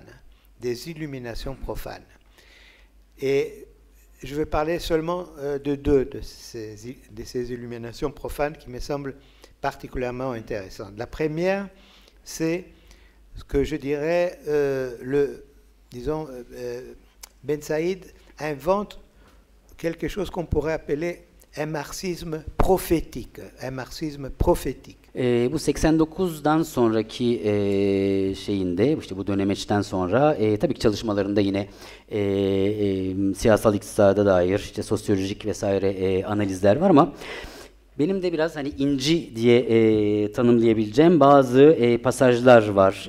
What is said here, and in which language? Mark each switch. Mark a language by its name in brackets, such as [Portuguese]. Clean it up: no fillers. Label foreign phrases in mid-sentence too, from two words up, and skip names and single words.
[French] Des illuminations profanes. Et je vais parler seulement de deux de ces illuminations profanes qui me semblent particulièrement intéressantes. La première, c'est ce que je dirais, Ben Saïd invente quelque chose qu'on pourrait appeler un marxisme prophétique. Un marxisme prophétique. [Turkish] Bu 89'dan sonraki şeyinde, işte bu dönemeçten sonra tabii ki çalışmalarında yine siyasal iktisada dair, işte sosyolojik vesaire analizler var ama benim de biraz hani inci diye tanımlayabileceğim bazı pasajlar var.